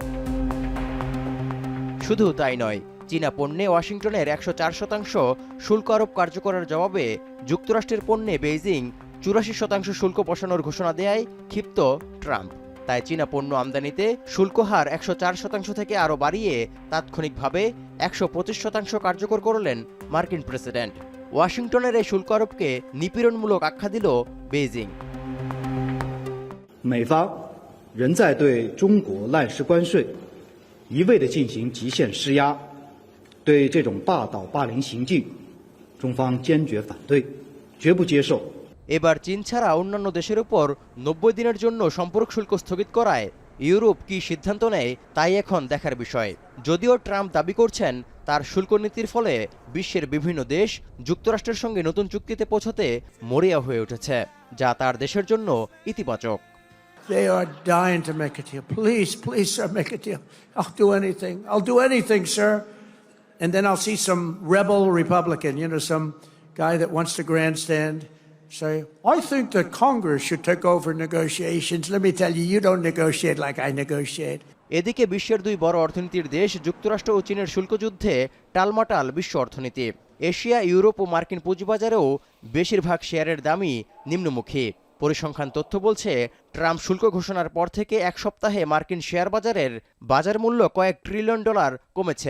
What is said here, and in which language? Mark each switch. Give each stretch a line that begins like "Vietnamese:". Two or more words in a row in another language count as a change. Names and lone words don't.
Bangla: শুধু তাই নয়, চীনা পণ্যে ওয়াশিংটনের 104% শুল্ক আরোপ কার্যকরের জবাবে যুক্তরাষ্ট্রের পণ্যে বেইজিং 84% শুল্ক বসানোর ঘোষণা দেয় ক্ষিপ্ত ট্রাম্প। তাই চীনা পণ্য আমদানিতে শুল্ক হার 104% থেকে আরও বাড়িয়ে তাৎক্ষণিকভাবে 125% কার্যকর করলেন মার্কিন প্রেসিডেন্ট। ওয়াশিংটনের এই শুল্ক আরোপকে নিপীড়নমূলক আখ্যা দিল বেইজিং।
Chinese: 美方仍在对中国滥施关税，一味地进行极限施压，对这种霸道霸凌行径，中方坚决反对，绝不接受。
Bangla: এবার চীন ছাড়া অন্যান্য দেশের উপর 90 দিনের জন্য সম্পূরক শুল্ক স্থগিত করায় ইউরোপ কি সিদ্ধান্ত নেয় তাই এখন দেখার বিষয়। যদিও ট্রাম্প দাবি করছেন তার শুল্ক নীতির ফলে বিশ্বের বিভিন্ন দেশ যুক্তরাষ্ট্রের সঙ্গে নতুন চুক্তিতে পৌঁছাতে মরিয়া হয়ে উঠেছে, যা তার দেশের জন্য ইতিবাচক।
English: They are dying to make a deal. Please, please, sir, make a deal. I'll do anything. I'll do anything, sir. And then I'll see some rebel Republican, some guy that wants to grandstand, say, I think that Congress should take over negotiations. Let me tell you, you don't negotiate like I negotiate.
Bangla: এদিকে বিশ্বের দুই বড় অর্থনীতির দেশ যুক্তরাষ্ট্র ও চীনের শুল্ক যুদ্ধে টালমাটাল বিশ্ব অর্থনীতি। এশিয়া, ইউরোপ ও মার্কিন পুঁজিবাজারেও বেশিরভাগ শেয়ারের দামই নিম্নমুখী। পরিসংখ্যান তথ্য বলছে, ট্রাম্প শুল্ক ঘোষণার পর থেকে এক সপ্তাহে মার্কিন শেয়ার বাজারের বাজার মূল্য কয়েক ট্রিলিয়ন ডলার কমেছে।